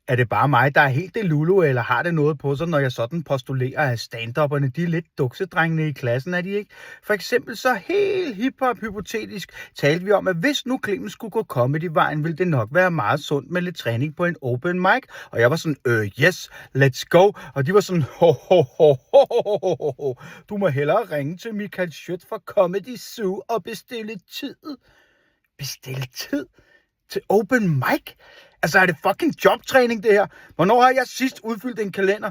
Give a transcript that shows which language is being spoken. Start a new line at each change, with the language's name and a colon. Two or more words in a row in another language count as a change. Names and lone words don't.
Danish: Er det bare mig, der er helt delulu, eller har det noget på sig, når jeg sådan postulerer, at stand-upperne, de er lidt duksedrengene i klassen, er de ikke? For eksempel så helt hip-hop-hypotetisk talte vi om, at hvis nu Clemens skulle gå comedy-vejen, ville det nok være meget sundt med lidt træning på en
English: open mic.
Danish: Og jeg var sådan,
English: yes, let's go.
Danish: Og de var sådan, ho. Du må hellere ringe til Michael Schødt fra Comedy Zoo og bestille tid. Bestille tid? Til
English: open mic?
Danish: Altså, er det fucking jobtræning, det her? Hvornår har jeg sidst udfyldt en kalender?